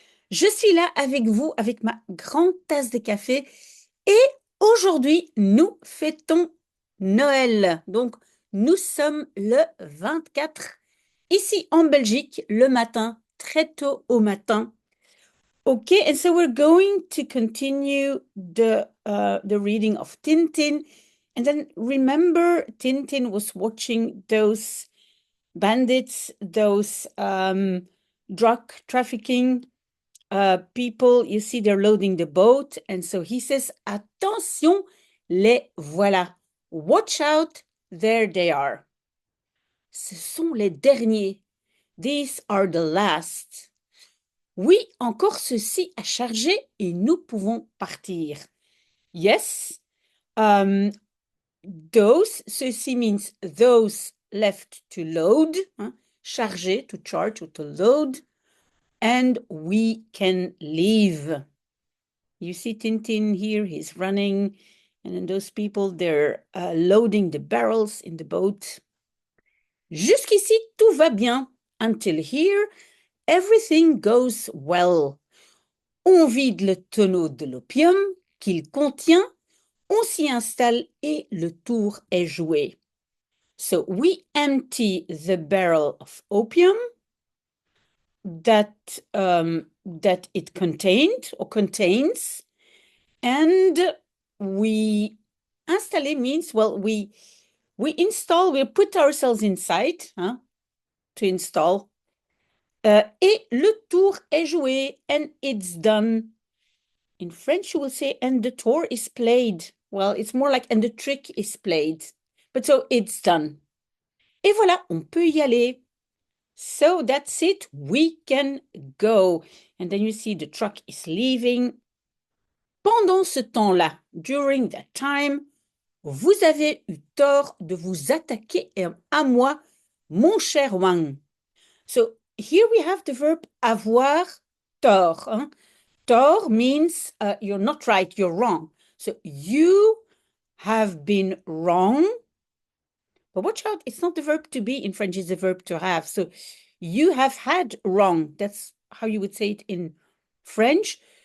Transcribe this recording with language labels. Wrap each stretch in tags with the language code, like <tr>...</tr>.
<fr>Je suis là avec vous, avec ma grande tasse de café. Et aujourd'hui, nous fêtons Noël. Donc, nous sommes le 24, ici en Belgique, le matin, très tôt au matin.</fr> <en>Okay, and so we're going to continue the reading of Tintin. And then remember, Tintin was watching those bandits, those drug trafficking people. You see, they're loading the boat. And so he says,</en> <fr>Attention, les voilà.</fr> <en>Watch out, there they are.</en> <fr>Ce sont les derniers.</fr> <en>These are the last.</en> <fr>Oui, encore ceci à charger et nous pouvons partir.</fr> <en>Yes, those, ceci means those left to load, hein, charger, to charge or to load, and we can leave. You see Tintin here, he's running, and then those people, they're loading the barrels in the boat.</en> <fr>Jusqu'ici, tout va bien.</fr> <en>Until here, everything goes well.</en> <fr>On vide le tonneau de l'opium qu'il contient, on s'y installe et le tour est joué.</fr> <en>So we empty the barrel of opium that it contained or contains, and we installer means, well, we install, we put ourselves inside, hein, to install,</en> <fr>et le tour est joué,</fr> <en>and it's done. In French, you will say, and the tour is played. Well, it's more like, and the trick is played. But so it's done.</en> <fr>Et voilà, on peut y aller.</fr> <en>So that's it. We can go. And then you see the truck is leaving.</en> <fr>Pendant ce temps-là,</fr> <en>during that time,</en> <fr>vous avez eu tort de vous attaquer à moi, mon cher Wang.</fr> <en>So here we have the verb avoir tort. Hein? Tort means you're not right, you're wrong. So you have been wrong. But watch out, it's not the verb to be in French, it's the verb to have. So you have had wrong. That's how you would say it in French.</en>